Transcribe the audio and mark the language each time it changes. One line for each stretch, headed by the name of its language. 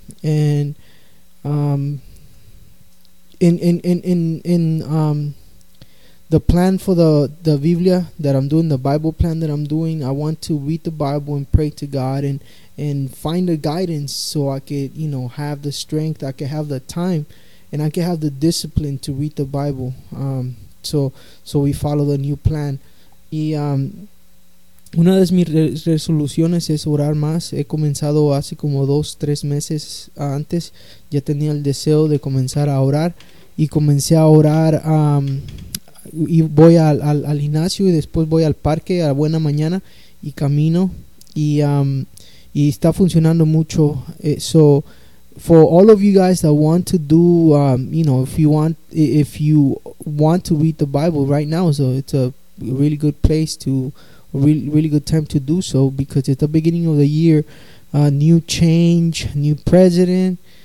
English: And In the plan for the Biblia that I'm doing, the Bible plan that I'm doing, I want to read the Bible and pray to God and find the guidance so I could, you know, have the strength, I could have the time, and I could have the discipline to read the Bible. So we follow the new plan.
Spanish: Y una de mis resoluciones es orar más. He comenzado hace como 2-3 meses antes. Ya tenía el deseo de comenzar a orar. Y comencé a orar, y voy al gimnasio y después voy al parque a buena mañana y camino, y está funcionando mucho.
English: So for all of you guys that want to do, if you want to read the Bible right now, so it's a really good place to, really good time to do so, because it's the beginning of the year, new change, new president.